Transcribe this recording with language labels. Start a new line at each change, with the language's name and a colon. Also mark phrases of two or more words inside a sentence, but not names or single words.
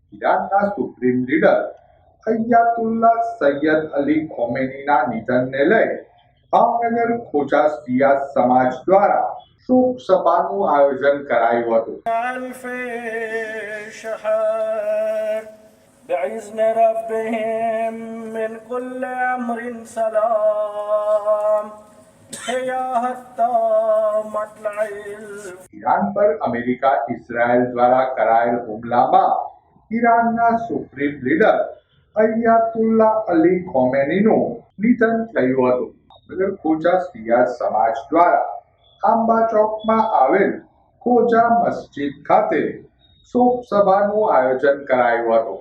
Gujarati: ઈરાનના સુપ્રીમ લીડર અયતુલ્લા સૈયદ અલી ખોમેનીના નિધનને લઈ ભાવનગર ખોજા શિયા સમાજ દ્વારા શોક સભાનું આયોજન કરાયું હતું.
Arabic: بإذن ربهم من كل أمر سلام
Gujarati: ઈરાન પર અમેરિકા ઇસ્રાએલ દ્વારા કરાયેલ હુમલામાં ઈરાનના સુપ્રીમ લીડર અયતુલ્લા અલી ખોમેનીનું નિધન થયું હતું. ભાવનગર ખોજા શિયા સમાજ દ્વારા આંબા ચોકમાં આવેલ ખોજા મસ્જિદ ખાતે શોક સભાનું આયોજન કરાયું હતું.